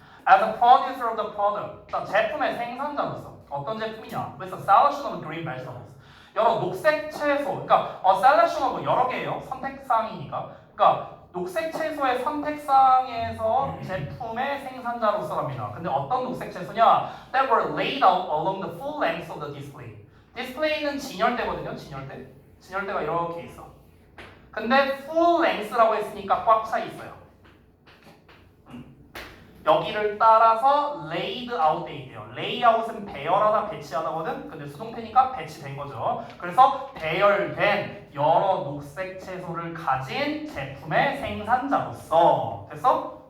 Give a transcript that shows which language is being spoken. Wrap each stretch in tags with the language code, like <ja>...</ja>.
<en>As a producer of the product,</en> <ko>자, 제품의 생산자로서 어떤 제품이냐?</ko> <en>With a selection of green vegetables.</en> <ko>여러 녹색 채소, 그러니까</ko> <en>selection of</en> <ko>여러 개예요. 선택사항이니까. 그러니까 녹색 채소의 선택사항에서 제품의 생산자로서랍니다. 근데 어떤 녹색 채소냐?</ko> <en>That were laid out along the full length of the display.</en> <ko>디스플레이는 진열대거든요. 진열대가 이렇게 있어. 근데 full length라고 했으니까 꽉 차 있어요. 여기를 따라서 laid out 돼 있대요. layout은 배열하다, 배치하다거든. 근데 수동태니까 배치된 거죠. 그래서 배열된 여러 녹색 채소를 가진 제품의 생산자로서. 됐어?</ko>